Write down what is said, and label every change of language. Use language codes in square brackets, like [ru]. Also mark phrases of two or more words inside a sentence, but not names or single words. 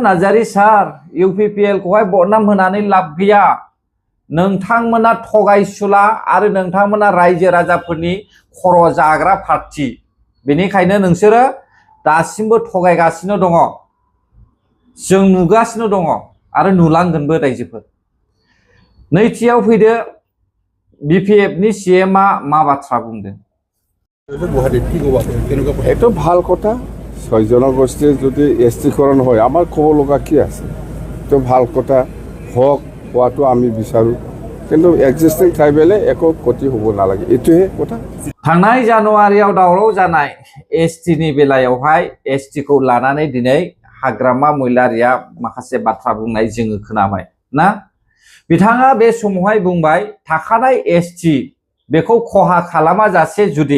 [brx] नार्जारी सार UPPL खौहाय बदनाम होनानै लाब गैया नोंथांमोना थगायसुला आरो नोंथांमोना रायजो राजाफोरनि खर' जाग्रा पार्टी बेनिखायनो नोंसोरो दासिमबो थगायगासिनो दङ जों नुगासिनो दङ आरो नुलांगोनबो रायजोफोर नैथियाव फैदो BPF नि CM मा बाथ्रा बुंदों [as] এইটো ভাল কথা 6 জনগোষ্ঠীৰ যদি ST-কৰণ হয় আমাৰ ক'ব লগা কি আছে এইটো ভাল কথা হোৱাটো আমি বিচাৰোঁ কিন্তু এক্সিষ্টিং ট্ৰাইবেলে একো ক্ষতি হ'ব নালাগে এইটোহে কথা [brx] थांनाय जानुवारियाव दावराव जानाय ST नि बेलायावहाय ST खौ लानानै दिनै हाग्रामा महिलारिया माखासे बाथ्रा बुंनाय जोङो खोनाबाय ना बिथाङा बे समावहाय बुंबाय थाखानाय ST बेखौ खहा खालामा जासे जुदि